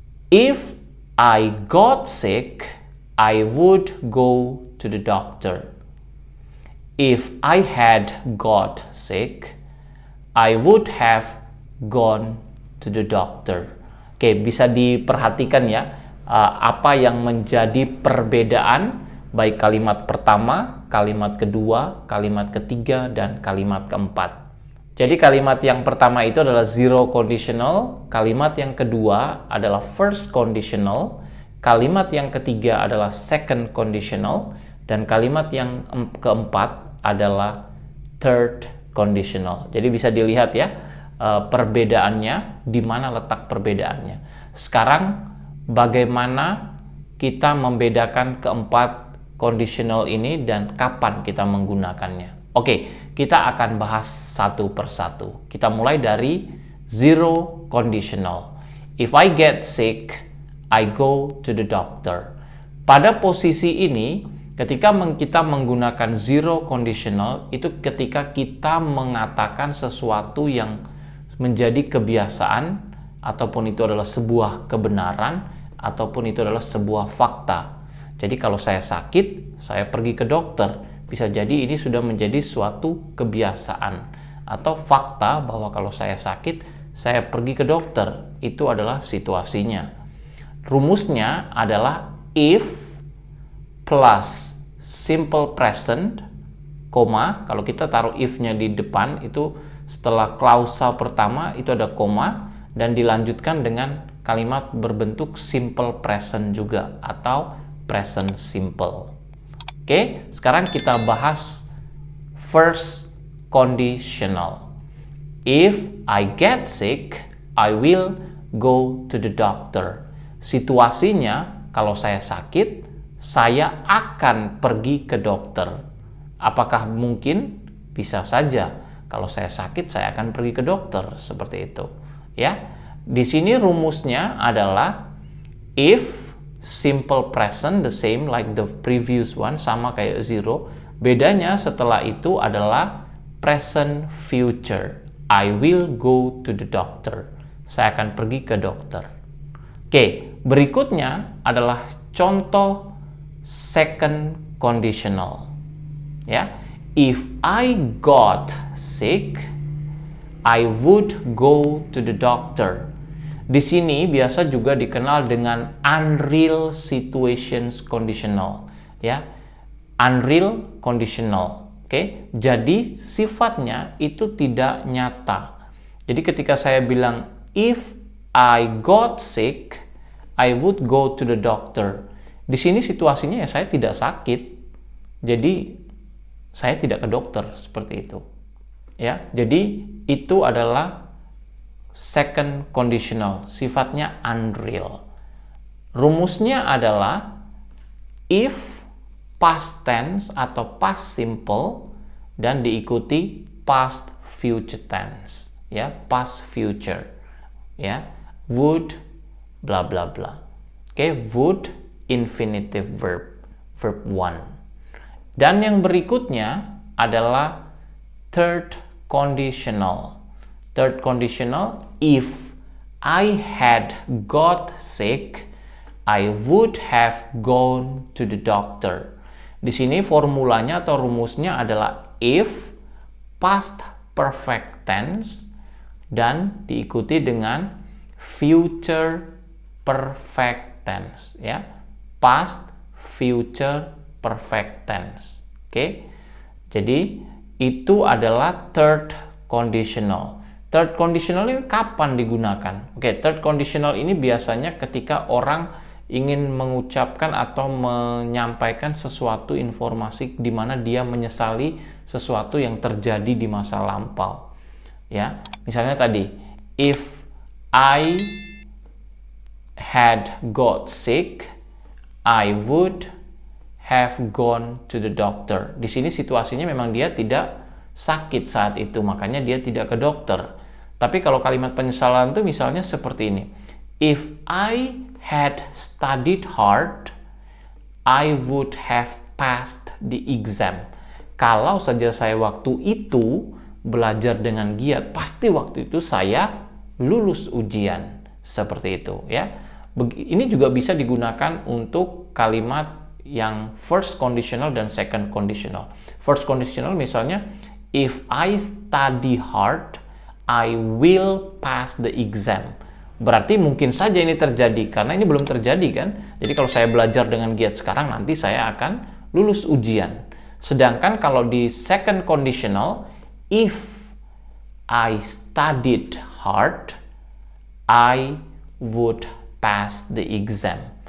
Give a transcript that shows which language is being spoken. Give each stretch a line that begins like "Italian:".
English: If I got sick, I would go to the doctor. If I had got sick, I would have gone to the doctor.
Indonesian: Oke, bisa diperhatikan ya, apa yang menjadi perbedaan baik kalimat pertama, kalimat kedua, kalimat ketiga, dan kalimat keempat. Jadi kalimat yang pertama itu adalah zero conditional, kalimat yang kedua adalah first conditional, kalimat yang ketiga adalah second conditional, dan kalimat yang keempat adalah third conditional. Jadi bisa dilihat ya perbedaannya, di mana letak perbedaannya. Sekarang bagaimana kita membedakan keempat conditional ini dan kapan kita menggunakannya. Oke, kita akan bahas satu persatu. Kita mulai dari zero conditional.
English: If I get sick, I go to the doctor.
Indonesian: Pada posisi ini, ketika kita menggunakan zero conditional, itu ketika kita mengatakan sesuatu yang menjadi kebiasaan, ataupun itu adalah sebuah kebenaran, ataupun itu adalah sebuah fakta. Jadi kalau saya sakit, saya pergi ke dokter. Bisa jadi ini sudah menjadi suatu kebiasaan atau fakta bahwa kalau saya sakit, saya pergi ke dokter. Itu adalah situasinya. Rumusnya adalah if plus simple present, koma. Kalau kita taruh if-nya di depan, itu setelah klausa pertama itu ada koma dan dilanjutkan dengan kalimat berbentuk simple present juga atau present simple. Oke, sekarang kita bahas first conditional.
English: If I get sick, I will go to the doctor.
Indonesian: Situasinya, kalau saya sakit, saya akan pergi ke dokter. Apakah mungkin? Bisa saja. Kalau saya sakit, saya akan pergi ke dokter. Seperti itu. Ya, di sini rumusnya adalah if simple present
English: the same like the previous one,
Indonesian: sama kayak zero. Bedanya setelah itu adalah present future.
English: I will go to the doctor.
Indonesian: Saya akan pergi ke dokter. Oke, berikutnya adalah contoh second conditional.
English: Ya, if I got sick, I would go to the doctor.
Indonesian: Di sini biasa juga dikenal dengan unreal situations conditional, ya. Unreal conditional. Oke. Jadi sifatnya itu tidak nyata. Jadi ketika saya bilang
English: if I got sick, I would go to the doctor.
Indonesian: Di sini situasinya ya saya tidak sakit. Jadi saya tidak ke dokter, seperti itu. Ya. Jadi itu adalah second conditional, sifatnya unreal. Rumusnya adalah if past tense atau past simple dan diikuti past future tense, ya, past future, ya, would bla bla bla. Oke, would infinitive verb, verb 1. Dan yang berikutnya adalah third conditional.
English: Third conditional, if I had got sick, I would have gone to the doctor.
Indonesian: Di sini formulanya atau rumusnya adalah if past perfect tense dan diikuti dengan future perfect tense, ya. Past future perfect tense. Oke. Jadi itu adalah third conditional. Third conditional ini kapan digunakan? Oke, third conditional ini biasanya ketika orang ingin mengucapkan atau menyampaikan sesuatu informasi di mana dia menyesali sesuatu yang terjadi di masa lampau. Ya, misalnya tadi,
English: if I had got sick, I would have gone to the doctor.
Indonesian: Di sini situasinya memang dia tidak sakit saat itu, makanya dia tidak ke dokter. Tapi kalau kalimat penyesalan itu misalnya seperti ini.
English: If I had studied hard, I would have passed the exam.
Indonesian: Kalau saja saya waktu itu belajar dengan giat, pasti waktu itu saya lulus ujian. Seperti itu, ya. Ini juga bisa digunakan untuk kalimat yang first conditional dan second conditional.
English: First conditional
Indonesian: misalnya,
English: if I study hard, I will pass the exam.
Indonesian: Berarti mungkin saja ini terjadi, karena ini belum terjadi kan. Jadi kalau saya belajar dengan giat sekarang, nanti saya akan lulus ujian. Sedangkan kalau di
English: second conditional, if I studied hard, I would pass the exam.